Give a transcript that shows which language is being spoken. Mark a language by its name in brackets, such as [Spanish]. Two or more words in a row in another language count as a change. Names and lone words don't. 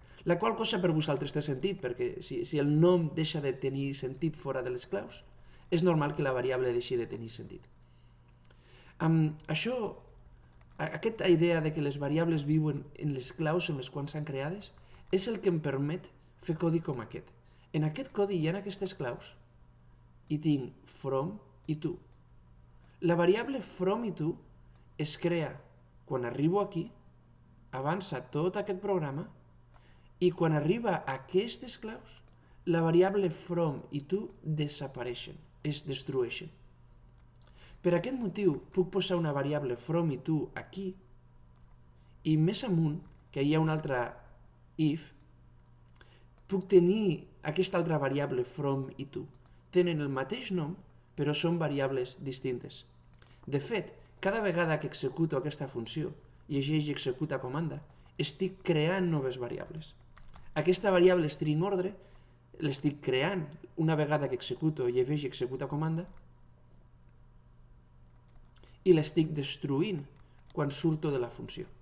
[Catalan] La qual cosa per vosaltres té sentit, perquè si el nom deixa de tenir sentit fora de les claus, és normal que la variable deixi de tenir sentit. Aquesta idea de que les variables viuen en les claus en les quals s'han creades és el que em permet fer codi com aquest. En aquest codi hi ha aquestes claus i tinc from i to. La variable from i to es crea quan arribo aquí, avança tot aquest programa i quan arriba a aquestes claus, la variable from i to desapareixen, es destrueixen. Per aquest motiu puc posar una variable from i to aquí i més amunt, que hi ha una altra if, puc tenir aquesta altra variable from i to. Tenen el mateix nom, però són variables distintes. De fet, cada vegada que executo aquesta funció, llegeix i executa comanda, estic creant noves variables. Aquesta variable string ordre l'estic creant una vegada que executo, llegeix i executa comanda, i l'estic destruint quan surto de la funció.